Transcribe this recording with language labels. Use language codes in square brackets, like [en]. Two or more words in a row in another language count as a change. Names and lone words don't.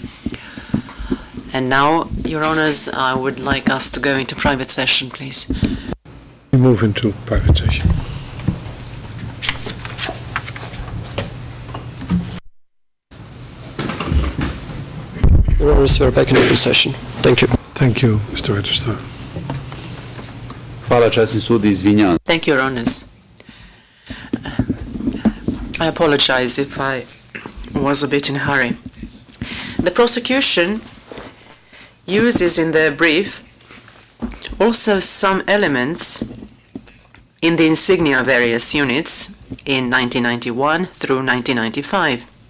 [en] And now, Your Honours, I would like us to go into private session, please. We move into private session. Your Honours, we are back in open session. Thank you. Thank you, Mr. Registrar. [sr] Hvala časni sud, izvinjavam. [en] Thank you, Your Honours. I apologize if I was a bit in a hurry. The prosecution uses in their brief also some elements in the insignia of various units in 1991 through 1995.